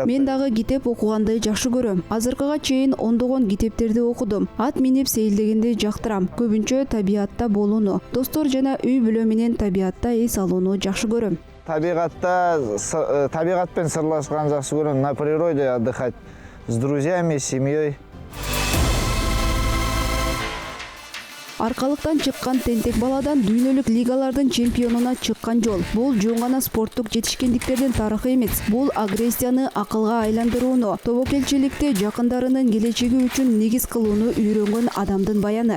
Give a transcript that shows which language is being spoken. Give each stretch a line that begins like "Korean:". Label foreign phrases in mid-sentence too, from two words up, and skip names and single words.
Kyrgyz: Мен дагы китеп окуганды жакшы көрөм. Азыркыга чейин ондогон китептерди окудум. Ат минип сейилдегенди жактырам. Көбүнчө табиятта болууну, достор жана үй бүлө менен табиятта эс алууну жакшы көрөм. Табигат менен сырлашканды жакшы көрөм.
Russian: На природе отдыхать с друзьями, с семьей.
Kyrgyz: Аркалыктан чыккан тентек баладан дүйнөлүк лигалардын чемпионуна чыккан жол. Бул жөн гана спорттук жетишкендиктердин тарыхы эмес. Бул агрессияны акылга айландырууну, тобокелчиликте жакындарынын келечеги үчүн негиз кылууну үйрөнгөн адамдын баяны.